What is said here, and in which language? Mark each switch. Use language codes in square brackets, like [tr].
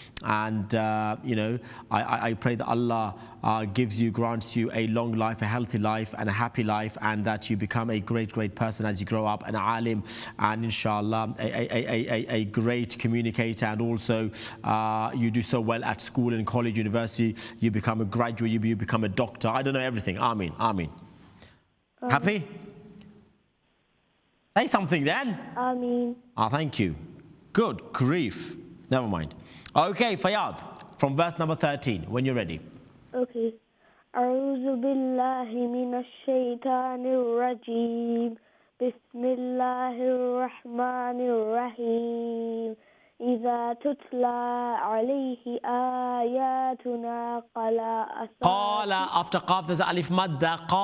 [en] And, you know, I pray that Allah grants you a long life, a healthy life, and a happy life, and that you become a great person as you grow up, an alim, and inshallah, a great communicator, and also you do so well at school and college, university, you become a graduate, you become a doctor. I don't know everything. Ameen. Happy? Say something then. Ameen. Thank you. Good grief. Never mind. Okay, Fayyad, from verse number 13, when you're ready. Okay. [ar] أعوذ بالله من الشيطان الرجيم بسم الله الرحمن الرحيم إذا تتلى عليه آياتنا [en] قال after قاف there's alif madda